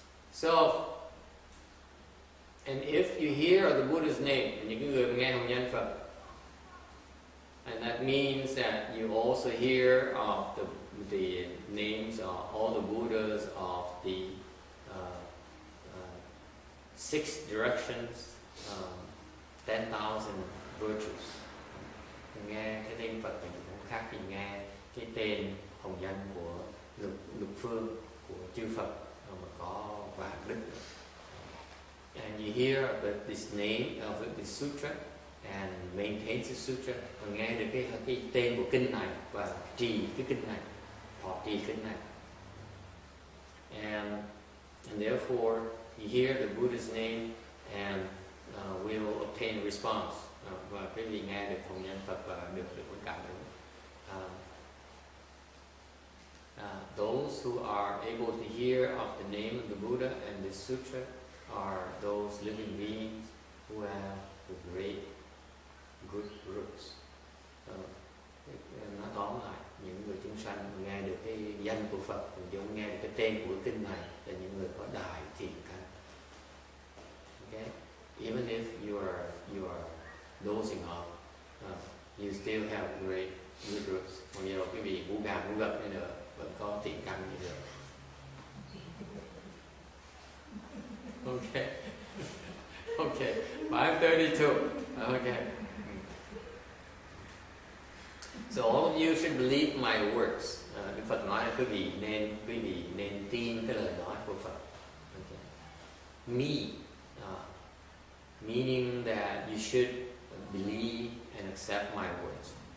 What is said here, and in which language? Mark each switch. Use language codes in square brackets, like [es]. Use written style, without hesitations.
[en] So, and if you hear the Buddha's name, [vi] những người nghe hồng danh Phật, [en] and that means that you also hear of the names of all the Buddhas of the 6 directions, 10,000 virtues. [vi] Nghe cái tên Phật thì cũng khác thì nghe cái tên hồng danh của lục phương của chư Phật mà có vạn đức. [en] And you hear about this name of the sutra [vi] and maintains the sutra, và nghe được cái tên của kinh này và trì cái kinh này, thọ trì kinh này. [en] And therefore you hear the Buddha's name and will obtain response. [vi] Và quý vị nghe được hồng danh Phật và được cái cảm ứng. [en] Those who are able to hear of the name of the Buddha and the sutra are those living beings who have the great good roots. [vi] Nó tóm lại những người chúng sanh nghe được cái danh của Phật, cũng nghe được cái tên của kinh này là những người có đại thiện căn. [en] Okay? Even if you are dozing off, you still have great good roots. [vi] Còn giờ quý vị ngủ gà ngủ gật nữa vẫn có thiện căn như được. [en] Okay. Okay. 532. Okay. So all of you should believe my words. [vi] Đức Phật nói là quý vị nên tin cái lời nói của Phật. [en] Okay. Me, meaning that you should believe and accept my words.